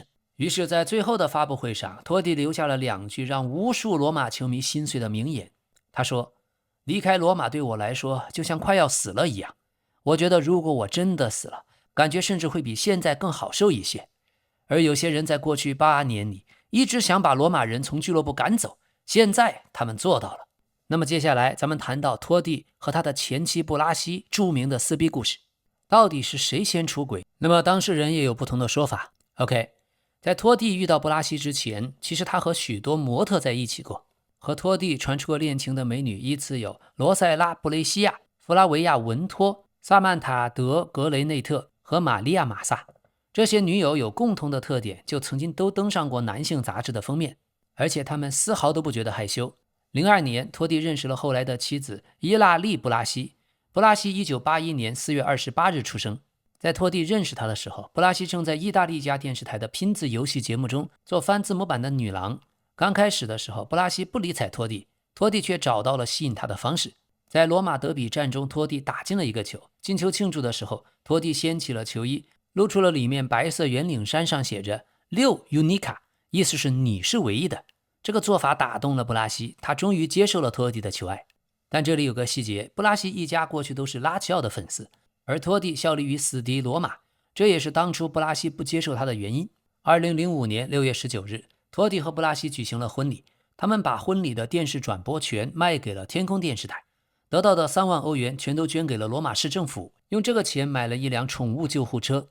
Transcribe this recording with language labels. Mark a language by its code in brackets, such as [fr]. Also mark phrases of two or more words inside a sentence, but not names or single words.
[zh] 於是在最後的發布會上，托蒂留下了2句讓無數羅馬球迷心碎的名言。他說，離開羅馬對我來說就像快要死了一樣，我覺得如果我真的死了，感覺甚至會比現在更好受一些。而有些人在過去8年裡一直想把羅馬人從俱樂部趕走，現在他們做到了。那麼接下來咱们談到托蒂和他的前妻布拉西著名的撕逼故事，到底是誰先出軌？那麼當事人也有不同的說法。OK， 在托蒂遇到布拉西之前，其實他和許多模特在一起過。和托蒂傳出過戀情的美女依次有羅塞拉·布雷西亞、弗拉維亞·文托、薩曼塔·德·格雷內特和瑪利亞·馬薩。這些女友有共同的特點，就曾經都登上過男性雜誌的封面，而且她們絲毫都不覺得害羞。02年，托蒂認識了後來的妻子伊拉利·布拉西。布拉西1981年4月28日出生。在托蒂認識她的時候，布拉西正在意大利一家電視台的拼字遊戲節目中做翻字母版的女郎。剛開始的時候，布拉西不理睬托蒂，托蒂卻找到了吸引她的方式。在羅馬德比戰中，托蒂打進了一個球。進球慶祝的時候，托蒂掀起了球衣，露出了裡面白色圓領衫上寫着6 Unica， 意思是你是唯一的。這個做法打動了布拉西，他終於接受了托蒂的求愛。但這裡有個細節，布拉西一家過去都是拉齊奧的粉絲，而托蒂效力於死敵羅馬，這也是當初布拉西不接受他的原因。2005年6月19日，托蒂和布拉西舉行了婚禮，他們把婚禮的電視轉播權賣給了天空電視台，得到的3萬歐元全都捐給了羅馬市政府，用這個錢買了一輛寵物救護車。